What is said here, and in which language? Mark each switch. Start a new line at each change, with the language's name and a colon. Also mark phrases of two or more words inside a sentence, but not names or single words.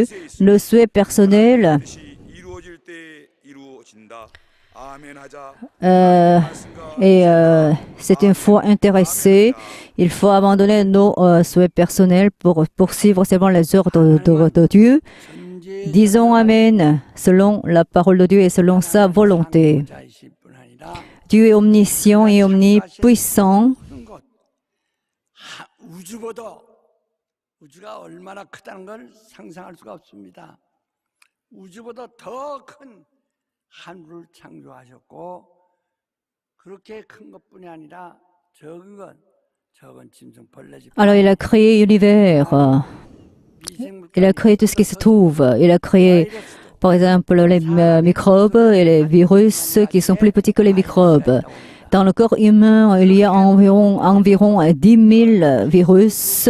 French: Le souhait personnel c'est une foi intéressée. Il faut abandonner nos souhaits personnels pour poursuivre seulement les ordres de Dieu. Disons Amen selon la parole de Dieu et selon sa volonté. Dieu est omniscient et omnipuissant.
Korean: 우주가 얼마나 크다는 걸 상상할 수가 없습니다. 우주보다 더 큰 하늘을 창조하셨고 그렇게 큰 것뿐이 아니라 적은 짐승 벌레집.
French: Alors il a créé l'univers. Il a créé tout ce qui se trouve. Il a créé par exemple les microbes et les virus qui sont plus petits que les microbes. Dans le corps humain, il y a environ 10 000 virus.